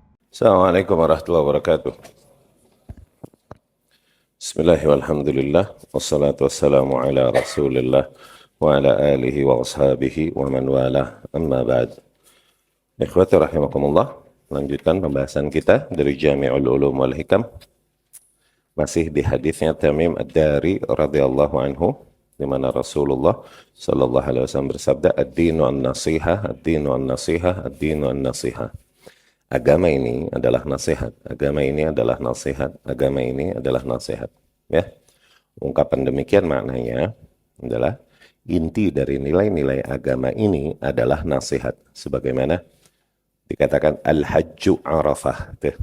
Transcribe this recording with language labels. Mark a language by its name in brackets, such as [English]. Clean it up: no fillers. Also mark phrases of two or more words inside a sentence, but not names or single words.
[Arabic] السلام عليكم ورحمة الله وبركاته. بسم الله والحمد لله والصلاة والسلام على رسول الله وعلى آله وأصحابه ومن والاه أما بعد. إخوتي رحمكم الله, [Indonesian] lanjutkan pembahasan kita dari Jami'ul Ulum wal Hikam. Masih di hadisnya Tamim Ad-Dari [Arabic] رضي الله عنه, [Indonesian] di mana Rasulullah [Arabic] صلى الله عليه وسلم [Indonesian] bersabda, [Arabic] الدين النصيحة، الدين النصيحة، الدين النصيحة. [Indonesian] Agama ini adalah nasihat, agama ini adalah nasihat, agama ini adalah nasihat. Ya, ungkapan demikian maknanya adalah inti dari nilai-nilai agama ini adalah nasihat. Sebagaimana dikatakan [Arabic] الحج عرفة.